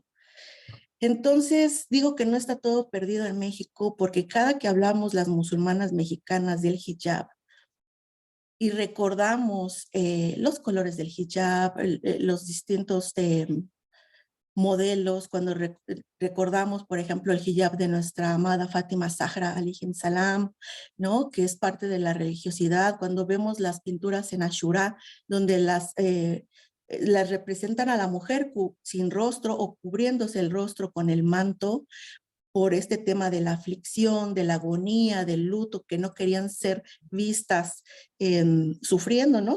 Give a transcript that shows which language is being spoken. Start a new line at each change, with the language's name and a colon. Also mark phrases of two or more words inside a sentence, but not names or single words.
Spanish: Entonces, digo que no está todo perdido en México porque cada que hablamos las musulmanas mexicanas del hijab y recordamos los colores del hijab, los distintos modelos, cuando recordamos, por ejemplo, el hijab de nuestra amada Fátima Zahra
Arabic: عليه السلام,
Spanish: ¿no? Que es parte de la religiosidad, cuando vemos las pinturas en Ashura, donde las representan a la mujer sin rostro o cubriéndose el rostro con el manto, por este tema de la aflicción, de la agonía, del luto, que no querían ser vistas sufriendo, ¿no?